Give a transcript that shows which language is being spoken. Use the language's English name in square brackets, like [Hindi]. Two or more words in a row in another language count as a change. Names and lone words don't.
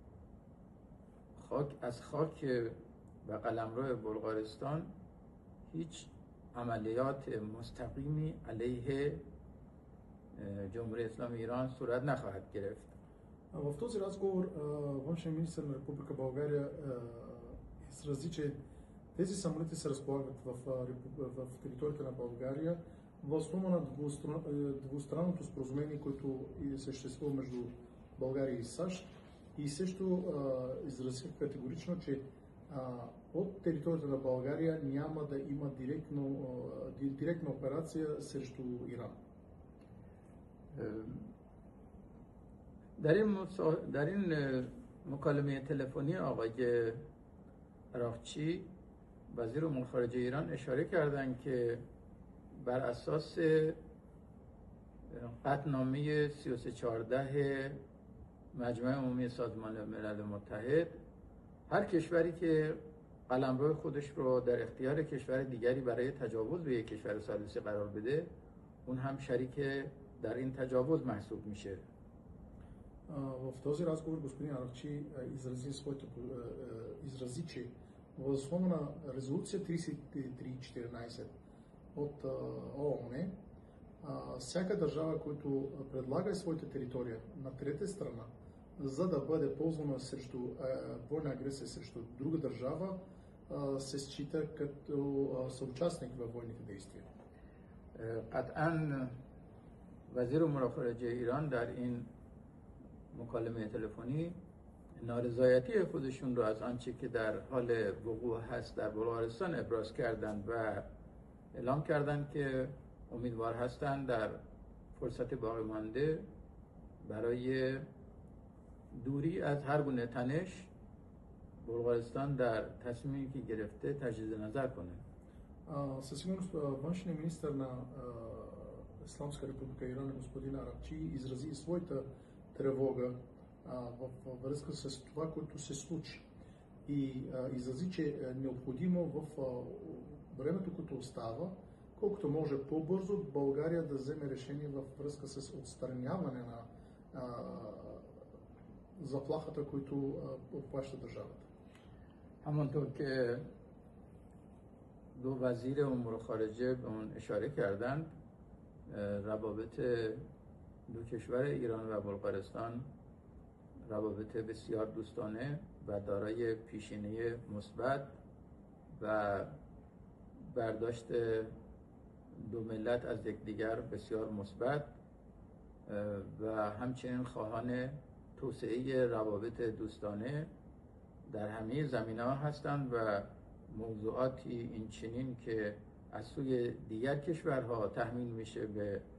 [Persian] از خاک و قلمرو بلغارستان هیچ عملیات مستقیمی علیه جمهوری اسلامی ایران صورت نخواهد گرفت. [Bulgarian] В този разговор външният министър на Република България изрази, че тези самолети се разполагат в територията на България въз основа на двустранното споразумение, което съществува между България и САЩ, и също изразиха категорично, че от територията на България няма да има директна операция срещу Иран. [Persian] در این مکالمه تلفنی آقای عراقچی وزیر امور خارجه ایران اشاره کردند که بر اساس قطعنامه 3314 مجمع عمومی سازمان ملل متحد هر کشوری که قلمرو خودش رو در اختیار کشور دیگری برای تجاوز به یک کشور ثالثی قرار بده، اون هم شریک در این تجاوز محسوب میشه. [Bulgarian] В този разговор господин Аракчи изрази, че въз основа на резолюция 3314 от ООН, всяка държава, която предлага своята територия на трета страна, за да бъде ползвана срещу бойна агресия срещу друга държава, се счита като съучастник във военните действия. [Persian] قطعا وزیر امور خارجه ایران در این مکالمه تلفنی نارضایتی خودشون رو از آنچه که در حال وقوع هست در بلغارستان ابراز کردند و اعلام کردند که امیدوار هستند در فرصت باقی مانده برای دوری از هر گونه تنش بلغارستان در تصمیمی که گرفته تجدید نظر کنه. [Bulgarian] Със сигурност външният министър на Исламска република Иран, господин Аракчи, изрази и своята тревога във връзка с това, което се случи. И изрази, че е необходимо в времето, което остава, колкото може по-бързо България да вземе решение във връзка с отстраняване на заплахата, които обхваща държавата. [Persian] همانطور که دو وزیر امور خارجه به اون اشاره کردند، روابط دو کشور ایران و بلغارستان روابط بسیار دوستانه و دارای پیشینه مثبت و برداشت دو ملت از یکدیگر بسیار مثبت و همچنین خواهان توسعه روابط دوستانه در همه زمینه‌ها هستند و موضوعاتی این چنین که از سوی دیگر کشورها تحمیل میشه به